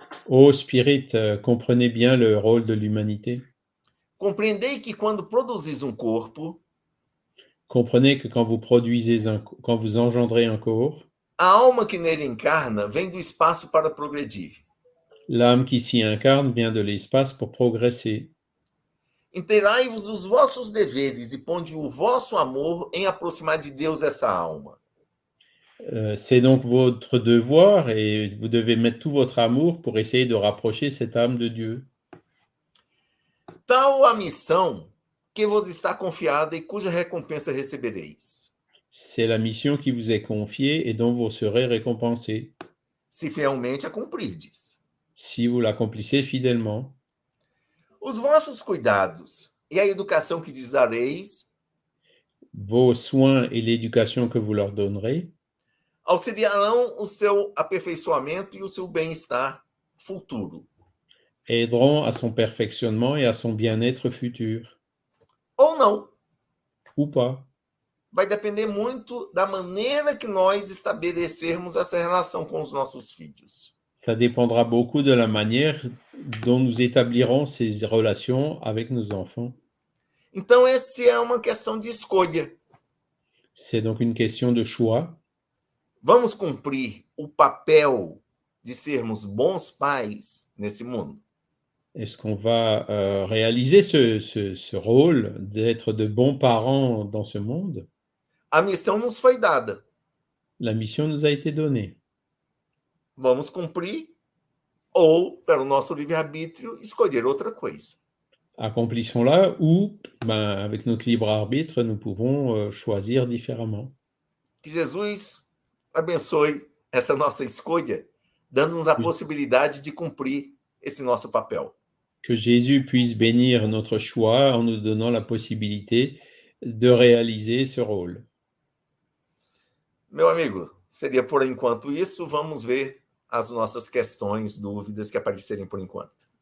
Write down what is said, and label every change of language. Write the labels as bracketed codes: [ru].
[fr] Ô spirit, comprenez bien le rôle de l'humanité. [pt] Compreendei que quando produzis um corpo, [fr] comprenez que quand vous engendrez un corps, [pt] a alma que nele encarna vem do espaço para progredir. [fr] L'âme qui s'y incarne vient de l'espace pour progresser. [pt] Inteirai-vos dos vossos deveres e ponde o vosso amor em aproximar de Deus essa alma. [fr] C'est donc votre devoir et vous devez mettre tout votre amour pour essayer de rapprocher cette âme de Dieu. [pt] Tal a missão que vos está confiada e cuja recompensa recebereis. [fr] C'est la mission qui vous est confiée et dont vous serez récompensés. [pt] Se fielmente a cumprirdes. [fr] Si vous l'accomplissez fidèlement. [pt] Os vossos cuidados e a educação que lhes dareis [fr] vos soins et l'éducation que vous leur donnerez [pt] auxiliarão o seu aperfeiçoamento e o seu bem-estar futuro. [fr] aideront à son perfectionnement et à son bien-être futur, [pt] Ou não. [fr] ou pas. [pt] Vai depender muito da maneira que nós estabelecermos essa relação com os nossos filhos. [fr] Ça dépendra beaucoup de la manière dont nous établirons ces relations avec nos enfants. [pt] Então, essa é uma questão de escolha. [fr] C'est donc une question de choix. [pt] Vamos cumprir o papel de sermos bons pais nesse mundo? [fr] Est-ce qu'on va réaliser ce rôle d'être de bons parents dans ce monde? [pt] A missão nos foi dada. [fr] La mission nous a été donnée. [pt] Vamos cumprir ou, pelo nosso livre-arbítrio, escolher outra coisa. [fr] Accomplissons-la ou, avec notre libre arbitre, nous pouvons choisir différemment. [pt] Que Jesus abençoe essa nossa escolha, dando-nos a possibilidade de cumprir esse nosso papel. [fr] Que Jésus puisse bénir notre choix en nous donnant la possibilité de réaliser ce rôle. [pt] Meu amigo, seria por enquanto isso. Vamos ver as nossas questões, dúvidas que aparecerem por enquanto.